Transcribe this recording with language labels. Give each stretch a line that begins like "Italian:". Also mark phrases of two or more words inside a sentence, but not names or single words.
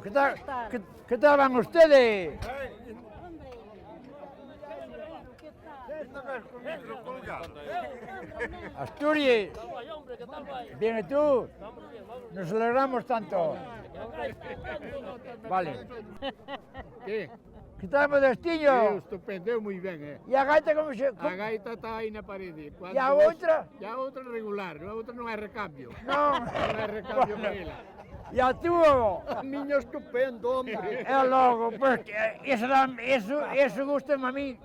Spanish: ¿Qué tal van ustedes? Asturias, bien, ¿y tú? Nos alegramos tanto. Vale.
Galician: Que?
Spanish: ¿Qué tal, Modestinho?
Galician: Estupendo, moi ben, E a gaita como se... A gaita está aí na parede. E a outra? E a outra regular, a outra non é recambio. Non. Non é recambio para ela. E a túa? A miña estupendo, hombre. É logo, pois, eso gusta-me a mí.